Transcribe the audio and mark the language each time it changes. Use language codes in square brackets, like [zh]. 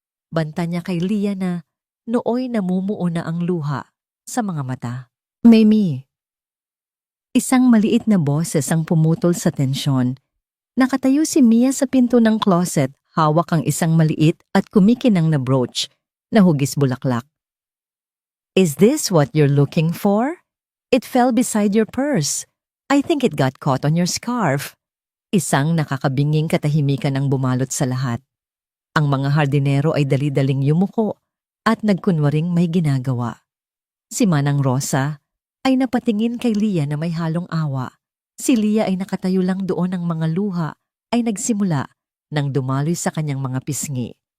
[tl] Banta niya kay Leah na nooy namumuo na ang luha sa mga mata. Mamie. Isang maliit na boses ang pumutol sa tensyon. Nakatayo si Mia sa pinto ng closet, hawak ang isang maliit at kumikinang na brooch na hugis bulaklak. [en] Is this what you're looking for? It fell beside your purse. I think it got caught on your scarf. [tl] Isang nakakabinging katahimikan ang bumalot sa lahat. Ang mga hardinero ay dali-daling yumuko at nagkunwaring may ginagawa. Si Manang Rosa ay napatingin kay Leah na may halong awa. Si Leah ay nakatayo lang doon, ang mga luha ay nagsimula nang dumaloy sa kanyang mga pisngi.